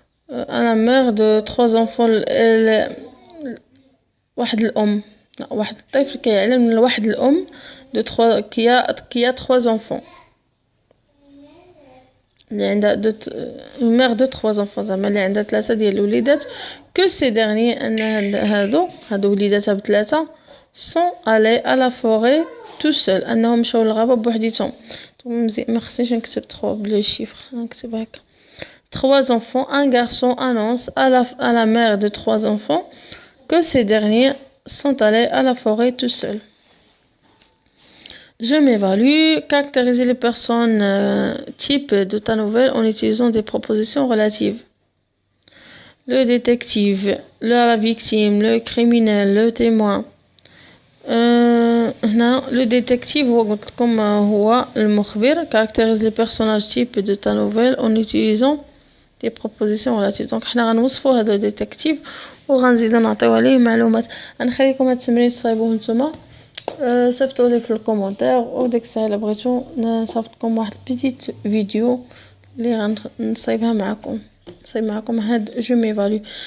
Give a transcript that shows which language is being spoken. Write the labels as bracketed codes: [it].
[fr] à la mère de 3 enfants. [ar] واحد الأم، لا، واحد الطفل كيعلم من واحد الأم de 3 [fr] qui a 3 enfants. [ar] اللي عندها [fr] une mère de 3 enfants، [ar] زعما اللي عندها 3 ديال الوليدات. [fr] que ces derniers [ar] أن هادو وليداتها بثلاثة [fr] sont allés à la forêt tout seul، [ar] أنهم مشاو للغابة بوحديتهم. ما خصنيش نكتب 3 بلو chiffre، نكتب هكا. [fr] 3 enfants, un garçon annonce à la mère de 3 enfants que ces derniers sont allés à la forêt tout seuls. Je m'évalue. Caractériser les personnes type de ta nouvelle en utilisant des propositions relatives. Le détective, la victime, le criminel, le témoin. Le détective comme هو المخبر. Caractérise les personnages type de ta nouvelle en utilisant des propositions relatives. [ar] Donc حنا غنوصفوا هذا الديتكتيف وغنزيدو نعطيو عليه معلومات. غنخليكم هاد التمرين تصايبوه نتوما، صيفطوا لي في الكومونتير، وديك الساعه الا بغيتو نصيفطكم واحد بيتيت فيديو اللي غنصايبها معكم، نصايب معكم هاد je m'évalue.